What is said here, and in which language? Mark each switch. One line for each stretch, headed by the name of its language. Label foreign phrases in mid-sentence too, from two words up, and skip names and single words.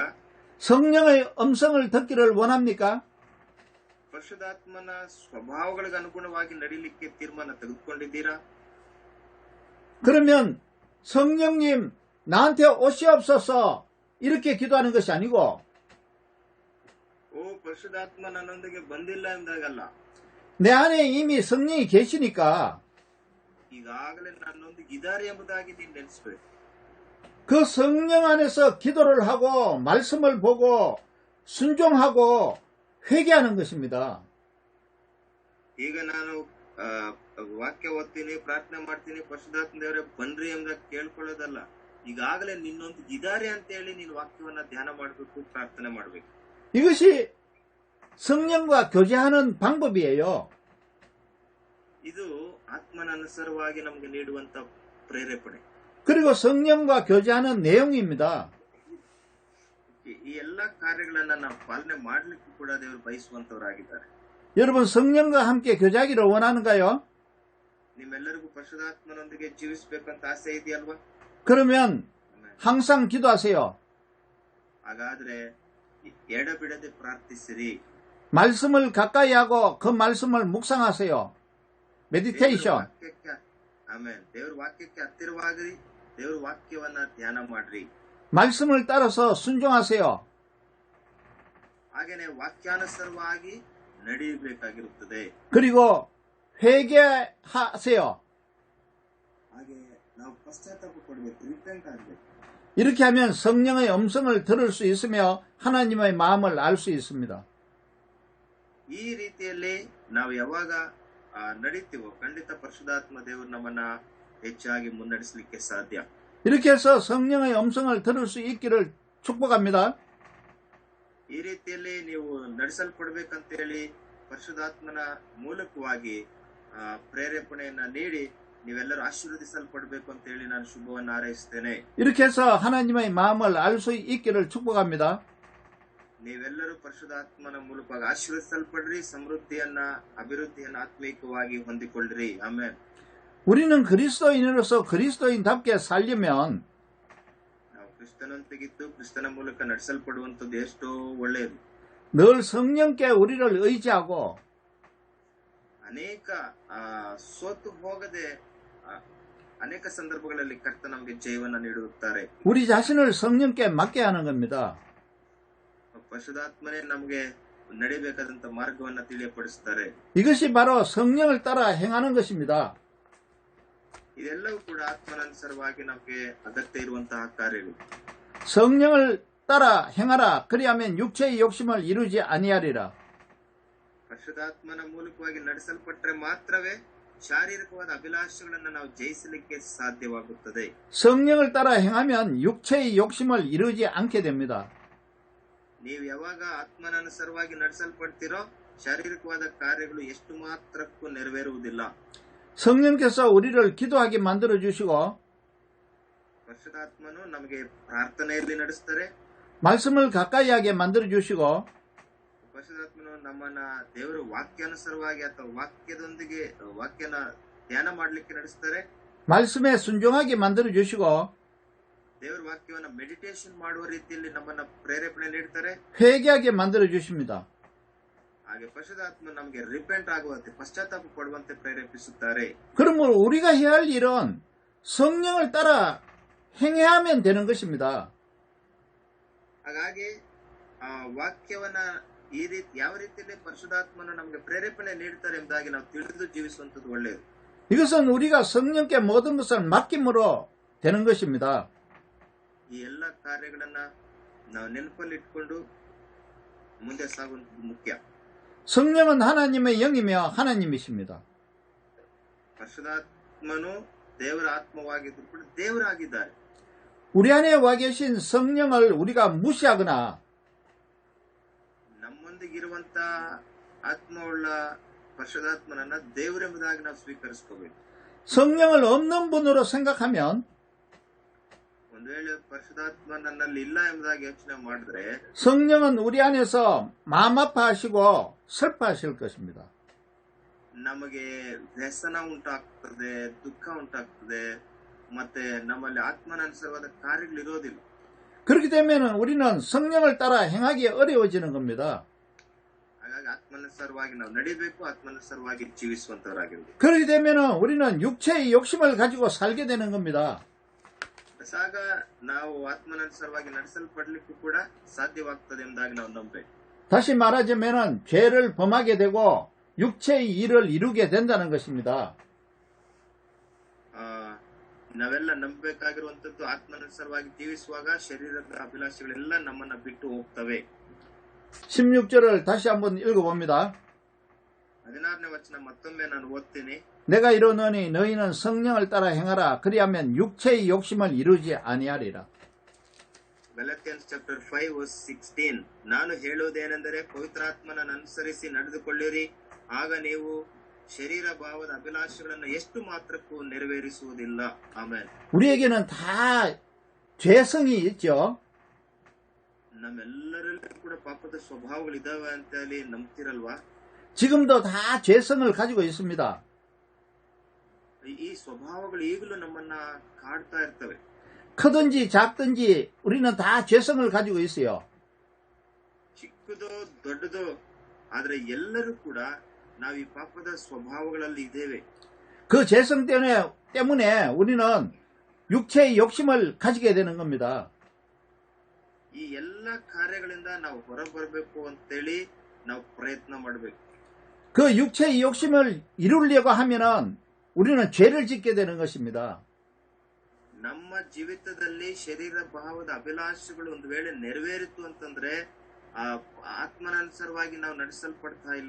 Korean: 성령의 음성을 듣기를 원합니까?
Kannada: ಪರಿಶುದ್ಧಾತ್ಮನ ಸ್ವಭಾವಗಳಿಗೆ ಅನುಗುಣವಾಗಿ ನಡೀಲಿಕ್ಕೆ ತೀರ್ಮಾನ ತೆಗೆದುಕೊಂಡಿದ್ದೀರಾ?
Korean: 그러면 성령님 나한테 오시옵소서 이렇게 기도하는 것이 아니고
Kannada: ಪರಿಶುದ್ಧಾತ್ಮ ನನ್ನೊಂದಿಗೆ ಬಂದಿಲ್ಲ ಎಂದಾಗಲ್ಲ.
Korean: 내 안에 이미 성령이 계시니까
Kannada: ಈಗಾಗಲೇ ನನ್ನೊಂದಿಗೆ ಇದ್ದಾರೆ ಎಂಬುದಾಗಿ ನೀನು ನೆನೆಸಬೇಕು.
Korean: 그 성령 안에서 기도를 하고 말씀을 보고 순종하고 회개하는 것입니다.
Kannada: ಈಗ ನಾನು ವಾಕ್ಯ ಓದ್ತೀನಿ, ಪ್ರಾರ್ಥನೆ ಮಾಡ್ತೀನಿ, ಪರಿಶುದ್ಧಾತ್ಮ ದೇವರೇ ಬನ್ರಿ ಎಂಬುದಾಗಿ ಕೇಳ್ಕೊಳ್ಳೋದಲ್ಲ. ಈಗಾಗಲೇ ನಿನ್ನೊಂದಿಗೆ ಇದ್ದಾರೆ ಅಂತ ಹೇಳಿ ನೀನು ವಾಕ್ಯವನ್ನ ಧ್ಯಾನ ಮಾಡಬೇಕು, ಪ್ರಾರ್ಥನೆ ಮಾಡಬೇಕು.
Korean: 이것이 성령과 교제하는 방법이에요.
Kannada: ಇದು ಆತ್ಮನ ಅನುಸಾರವಾಗಿ ನಮಗೆ ನೀಡುವಂತ ಪ್ರೇರೇಪಣೆ.
Korean: 그리고 성령과 교제하는 내용입니다.
Kannada: ಈ ಎಲ್ಲಾ ಕಾರ್ಯಗಳನ್ನ ನಾವು ಪಾಲನೆ ಮಾಡ್ಲಿಕ್ಕೂ ಕೂಡ ದೇವರು ಬಯಸುವಂತವರಾಗಿದ್ದಾರೆ.
Korean: 여러분 성령과 함께 교제하기를 원하는가요?
Kannada: ನಿಮ್ಮೆಲ್ಲರಿಗೂ ಪರಿಶುದ್ಧಾತ್ಮನೊಂದಿಗೆ ಜೀವಿಸಬೇಕಂತ ಆಸೆ ಇದೆಯಲ್ವಾ?
Korean: 그러면 항상 기도하세요.
Kannada: ಹಾಗಾದ್ರೆ ಎಡಬಿಡದೆ ಪ್ರಾರ್ಥಿಸಿರಿ.
Korean: 말씀을 가까이 하고 그 말씀을 묵상하세요. 메디테이션.
Kannada: ಆಮೇಲೆ ದೇವರ ವಾಕ್ಯಕ್ಕೆ ಹತ್ತಿರವಾಗಿರಿ, ದೇವರ ವಾಕ್ಯವನ್ನ ಧ್ಯಾನ ಮಾಡ್ರಿ.
Korean: 말씀을 따라서 순종하세요.
Kannada: ಹಾಗೇನೆ ವಾಕ್ಯಾನುಸಾರವಾಗಿ ನಡೆಯಬೇಕಾಗಿರುತ್ತದೆ.
Korean: 그리고 회개하세요.
Kannada: ಹಾಗೆ ನಾವು ಪಶ್ಚಾತ್ತಾಪ ಪಡಬೇಕು, ರಿಪೆಂಟ್ ಆಗಬೇಕು.
Korean: 이렇게 하면 성령의 음성을 들을 수 있으며 하나님의 마음을 알 수 있습니다.
Kannada: ಈ ರೀತಿಯಲ್ಲಿ ನಾವು ಯಾವಾಗ ನಡೀತೀವೋ ಖಂಡಿತ ಪರಿಶುದ್ಧಾತ್ಮ ದೇವರು ನಮ್ಮನ್ನ ಹೆಚ್ಚಾಗಿ ಮುನ್ನಡೆಸಲಿಕ್ಕೆ ಸಾಧ್ಯ.
Korean: 이렇게 해서 성령의 음성을 들을 수 있기를 축복합니다.
Kannada: ಈ ರೀತಿಯಲ್ಲಿ ನೀವು ನಡೆಸಲ್ಪಡ್ಬೇಕಂತ ಹೇಳಿ ಪರಿಶುದ್ಧಾತ್ಮನ ಮೂಲಕವಾಗಿ ಪ್ರೇರೇಪಣೆಯನ್ನ ನೀಡಿ ನೀವೆಲ್ಲರೂ ಆಶೀರ್ವದಿಸಲ್ಪಡಬೇಕು ಅಂತ ಹೇಳಿ ನಾನು ಶುಭವನ್ನು ಹಾರೈಸುತ್ತೇನೆ.
Korean: 이렇게 해서 하나님의 마음을 알 수 있기를 축복합니다.
Kannada: ನೀವೆಲ್ಲರೂ ಪರಿಶುದ್ಧಾತ್ಮನ ಮೂಲಕವಾಗಿ ಆಶೀರ್ವದಿಸಲ್ಪಡ್ರಿ, ಸಮೃದ್ಧಿಯನ್ನ ಅಭಿವೃದ್ಧಿಯನ್ನ ಆತ್ಮೀಕವಾಗಿ ಹೊಂದಿಕೊಳ್ಳ್ರಿ. ಆಮೇಲೆ
Korean: 우리는 그리스도인으로서 그리스도인답게 살려면
Kannada: ನಾವು ಕ್ರಿಸ್ತನಂತೆಗಿದ್ದು ಕ್ರಿಸ್ತನ ಮೂಲಕ ನಡೆಸಲ್ಪಡುವಂತದ್ದು ಎಷ್ಟೋ ಒಳ್ಳೆಯದು.
Korean: 늘 성령께 우리를 의지하고
Kannada: ಅನೇಕ ಸೋತು ಹೋಗದೆ ಅನೇಕ ಸಂದರ್ಭಗಳಲ್ಲಿ ಕರ್ತ ನಮಗೆ ಜಯವನ್ನ ನೀಡುತ್ತಾರೆ.
Korean: 우리 자신을 성령께 맡게 하는 겁니다.
Kannada: ಪರಿಶುದ್ಧಾತ್ಮನೇ ನಮಗೆ ನಡೆಯಬೇಕಾದಂತ ಮಾರ್ಗವನ್ನ ತಿಳಿಯಪಡಿಸುತ್ತಾರೆ.
Korean: 이것이 바로 성령을 따라 행하는 것입니다.
Kannada: ಇದೆಲ್ಲವೂ ಕೂಡ ಆತ್ಮನನುಸಾರವಾಗಿ ನಮಗೆ ಅಗತ್ಯ ಇರುವಂತಹ ಕಾರ್ಯಗಳು.
Korean: 성령을 따라 행하라. 그리하면 육체의 욕심을 이루지 아니하리라.
Kannada: ಪರಿಶುದ್ಧಾತ್ಮನ ಮೂಲಕವಾಗಿ ನಡೆಸಲ್ಪಟ್ಟರೆ ಮಾತ್ರವೇ ಶಾರೀರಿಕವಾದ ಅಭಿಲಾಷೆಗಳನ್ನು ನಾವು ಜಯಿಸಲಿಕ್ಕೆ ಸಾಧ್ಯವಾಗುತ್ತದೆ.
Korean: 성령을 따라 행하면 육체의 욕심을 이루지 않게 됩니다.
Kannada: ನೀವು ಯಾವಾಗ ಆತ್ಮನನುಸಾರವಾಗಿ ನಡೆಸಲ್ಪಡ್ತೀರೋ ಶಾರೀರಿಕವಾದ ಕಾರ್ಯಗಳು ಎಷ್ಟು ಮಾತ್ರಕ್ಕೂ ನೆರವೇರುವುದಿಲ್ಲ.
Korean: 성령께서 우리를 기도하게 만들어 주시고
Kannada: ಪರಿಶುದ್ಧಾತ್ಮನು ನಮಗೆ ಪ್ರಾರ್ಥನೆಯಲ್ಲಿ ನಡೆಸ್ತಾರೆ.
Korean: 말씀을 가까이 하게 만들어 주시고
Kannada: ಪರಿಶುದ್ಧಾತ್ಮನು ನಮ್ಮನ್ನ ದೇವರ ವಾಕ್ಯಾನುಸಾರವಾಗಿ ಅಥವಾ ವಾಕ್ಯದೊಂದಿಗೆ ವಾಕ್ಯನ ಧ್ಯಾನ ಮಾಡಲಿಕ್ಕೆ ನಡೆಸ್ತಾರೆ.
Korean: 말씀에 순종하게 만들어 주시고
Kannada: ದೇವರ ವಾಕ್ಯವನ್ನ ಮೆಡಿಟೇಷನ್ ಮಾಡುವ ರೀತಿಯಲ್ಲಿ ನಮ್ಮನ್ನ ಪ್ರೇರೇಪಣೆ ನೀಡ್ತಾರೆ.
Korean: 회개하게 만들어 주십니다.
Kannada: ಹಾಗೆ ಪರಿಶುದ್ಧಾತ್ಮ ನಮಗೆ ರಿಪೆಂಟ್ ಆಗುವಂತೆ ಪಶ್ಚಾತ್ತಾಪ ಪಡುವಂತೆ ಪ್ರೇರೇಪಿಸುತ್ತಾರೆ.
Korean: 그러면 우리가 해야 할 일은 성령을 따라 행해하면 되는 것입니다.
Kannada: ಹಾಗಾಗಿ ವಾಕ್ಯವನ್ನ ಈ ರೀತಿ ಯಾವ ರೀತಿಯಲ್ಲಿ ಪರಿಶುದ್ಧಾತ್ಮನ ನಮಗೆ ಪ್ರೇರೇಪಣೆ ನೀಡ್ತಾರೆ ಎಂಬುದಾಗಿ ನಾವು ತಿಳಿದು ಜೀವಿಸುವಂತದ್ದು ಒಳ್ಳೆಯದು.
Korean: 이것은 우리가 성령께 모든 것을 맡김으로 되는 것입니다.
Kannada: ಈ ಎಲ್ಲ ಕಾರ್ಯಗಳನ್ನ ನಾವು ನೆನಪಲ್ಲಿ ಇಟ್ಕೊಂಡು ಮುಂದೆ ಸಾಗುವಂತದ್ದು ಮುಖ್ಯ.
Korean: 성령은 하나님의 영이며 하나님이십니다.
Kannada: ಪರಿಶುದ್ಧಾತ್ಮನು ದೇವರ ಆತ್ಮವಾಗಿದ್ದು ಕೂಡ ದೇವರಾಗಿದ್ದಾರೆ.
Korean: 우리 안에 와 계신 성령을 우리가 무시하거나
Kannada: ನಮ್ಮೊಂದಿಗಿರುವಂತ ಆತ್ಮವುಳ್ಳ ಪರಿಶುದ್ಧಾತ್ಮನನ್ನ ದೇವರೆಂಬುದಾಗಿ ನಾವು ಸ್ವೀಕರಿಸ್ಕೋಬೇಕು.
Korean: 성령을 없는 분으로 생각하면
Kannada: ಒಂದು ವೇಳೆ ಪರಿಶುದ್ಧಾತ್ಮ ನನ್ನಲ್ಲಿ ಇಲ್ಲ ಎಂಬುದಾಗಿ ಯೋಚನೆ ಮಾಡಿದ್ರೆ
Korean: 성령은 우리 안에서 마음 아파하시고 슬퍼하실 것입니다.
Kannada: ನಮಗೆ ವ್ಯಸನ ಉಂಟಾಗ್ತದೆ, ದುಃಖ ಉಂಟಾಗ್ತದೆ, ಮತ್ತೆ ನಮ್ಮಲ್ಲಿ ಆತ್ಮನನುಸಾರವಾದ ಕಾರ್ಯಗಳಿರೋದಿಲ್ಲ.
Korean: 그렇게 되면 우리는 성령을 따라 행하기 어려워지는 겁니다.
Kannada: ಹಾಗಾಗಿ ಆತ್ಮನನುಸಾರವಾಗಿ ನಾವು ನಡಿಬೇಕು, ಆತ್ಮನನುಸಾರವಾಗಿ ಜೀವಿಸುವಂತವರಾಗಿರ್ಬೇಕು.
Korean: 그렇게 되면 우리는 육체의 욕심을 가지고 살게 되는 겁니다.
Kannada: ಆಗ ನಾವು ಆತ್ಮನನುಸಾರವಾಗಿ ನಡೆಸಲ್ಪಡ್ಲಿಕ್ಕೂ ಕೂಡ ಸಾಧ್ಯವಾಗ್ತದೆ ಎಂಬುದಾಗಿ ನಾವು ನಂಬಬೇಕು.
Korean: 다시 말하자면 죄를 범하게 되고 육체의 일을 이루게 된다는 것입니다.
Kannada: ನಾವೆಲ್ಲ ನಂಬಬೇಕಾಗಿರುವಂತದ್ದು ಆತ್ಮನನುಸಾರವಾಗಿ ಜೀವಿಸುವಾಗ ಶರೀರದ ಅಭಿಲಾಷೆಗಳೆಲ್ಲ ನಮ್ಮನ್ನ ಬಿಟ್ಟು ಹೋಗ್ತವೆ.
Korean: 16절을 다시 한번 읽어봅니다.
Kannada: 16ನೇ ವಚನ ಮತ್ತೊಮ್ಮೆ ನಾನು ಓದ್ತೀನಿ.
Korean: 내가 이르노니 너희는 성령을 따라 행하라. 그리하면 육체의 욕심을 이루지 아니하리라.
English: Galatians chapter 5 verse 16.
Kannada: ನಾನು ಹೇಳುವುದೇನೆಂದರೆ ಪವಿತ್ರಾತ್ಮನನ್ನು ಅನುಸರಿಸಿ ನಡೆದುಕೊಳ್ಳಿರಿ, ಆಗ ನೀವು ಶರೀರ ಭಾವದ ಅಭಿಲಾಷೆಗಳನ್ನು ಎಷ್ಟು ಮಾತ್ರಕ್ಕೂ ನೆರವೇರಿಸುವುದಿಲ್ಲ. ಆಮೆನ್.
Korean: 우리에게는 다 죄성이 있죠.
Kannada: ನಮ್ಮೆಲ್ಲರಲ್ಲೂ ಕೂಡ ಪಾಪದ ಸ್ವಭಾವಗಳಿದಾವೆ ಅಂತ ಹೇಳಿ ನಂಬ್ತಿರಲ್ವಾ?
Korean: 지금도 다 죄성을 가지고 있습니다.
Kannada: ಈ ಸ್ವಭಾವಗಳು ಈಗಲೂ ನಮ್ಮನ್ನ ಕಾಡ್ತಾ ಇರ್ತವೆ.
Korean: 크든지 작든지 우리는 다 죄성을 가지고 있어요.
Kannada: ಚಿಕ್ಕದೋ ದೊಡ್ಡದೋ ಆದ್ರೆ ಎಲ್ಲರೂ ಕೂಡ ನಾವು ಈ ಪಾಪದ ಸ್ವಭಾವಗಳಲ್ಲಿ ಇದ್ದೇವೆ.
Korean: 그 죄성 때문에 우리는 육체의 욕심을 가지게 되는 겁니다.
Kannada: ಈ ಎಲ್ಲ ಕಾರ್ಯಗಳಿಂದ ನಾವು ಹೊರಬರಬೇಕು ಅಂತೇಳಿ ನಾವು ಪ್ರಯತ್ನ ಮಾಡಬೇಕು.
Korean: 그 육체의 욕심을 이루려고 하면은 우리는 죄를 짓게 되는 것입니다.
Kannada: ನಮ್ಮ ಜೀವಿತದಲ್ಲಿ ಶರೀರ ಭಾವದ ಅಭಿಲಾಷೆಗಳು ಒಂದು ವೇಳೆ ನೆರವೇರಿತು ಅಂತಂದ್ರೆ ಆ ಆತ್ಮನನುಸಾರವಾಗಿ ನಾವು ನಡೆಸಲ್ಪಡ್ತಾ ಇಲ್ಲ.